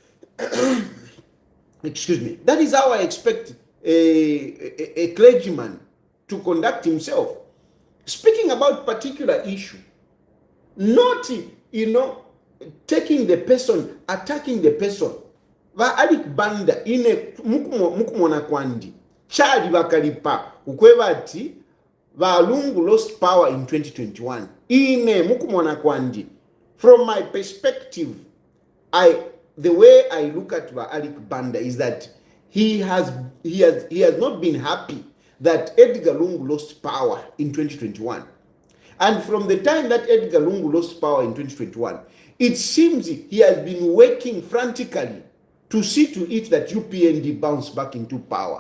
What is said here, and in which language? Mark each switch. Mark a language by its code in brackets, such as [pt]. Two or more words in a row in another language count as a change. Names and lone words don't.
[en] Excuse me. That is how I expect a clergyman to conduct himself. Speaking about particular issue, not, taking the person, attacking the person. [bem] Va Alick Banda ine mukumona kwandi chali bakalipa ukweba ati Valungu [en] lost power in 2021 [bem] ine mukumona kwandi. [en] From my perspective, the way I look at Alick Banda is that he has not been happy that Edgar Lungu lost power in 2021. And from the time that Edgar Lungu lost power in 2021, it seems he has been working frantically to see to it that UPND bounce back into power.